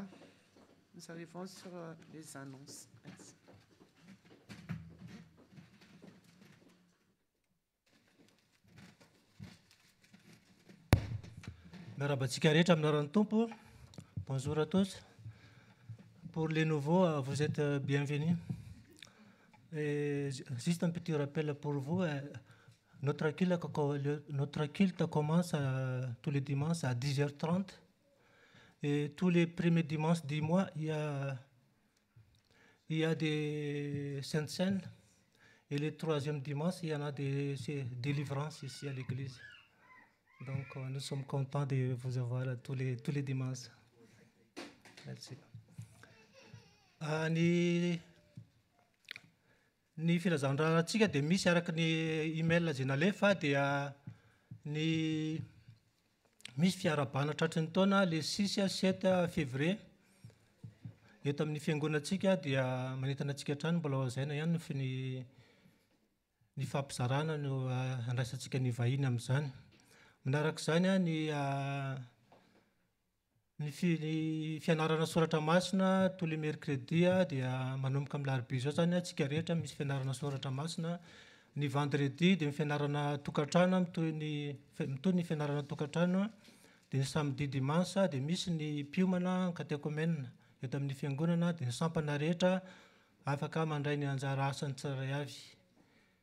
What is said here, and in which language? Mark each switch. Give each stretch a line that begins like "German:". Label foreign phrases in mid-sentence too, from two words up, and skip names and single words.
French: Nous arrivons sur les annonces. Merci.
Malagasy: Merabatsika rehetra aminaran'ny tompo.
French: Bonjour à tous. Pour les nouveaux, vous êtes bienvenus. Et juste un petit rappel pour vous. Notre culte commence tous les dimanches à 10h30. Et tous les premiers dimanches du mois, il y a des saintes scènes. Et le troisième dimanche, il y en a des délivrances ici à l'église. Donc, nous sommes contents de vous avoir tous les dimanches. Merci.
Malagasy: Ny filazandrarantsika dia misy araka ny email izay nalefa dia ny misy fiarabana tratry ny taona
French: le 6 à 7 février
Malagasy: eto amin'ny fiangonantsika dia manentana antsika hatrany mbola hazaina ihany ny fampizarana no andraisantsika ny vahiny amin'izany. Manaraka izany ny fianarana soratra masina
French: tous les mercredis
Malagasy: dia manomboka amin'ny larobia zao zany antsika rehetra misy fianarana soratra masina. Ny vendredi dia fianarana tokantrano mitoy ny fianarana tokantrano. Dia ny
French: samedi dimanche
Malagasy: dia misy ny piomana catéchomène eto amin'ny fiangonana dia ny sampana rehetra afaka mandray ny anjara asany tsirairay avy.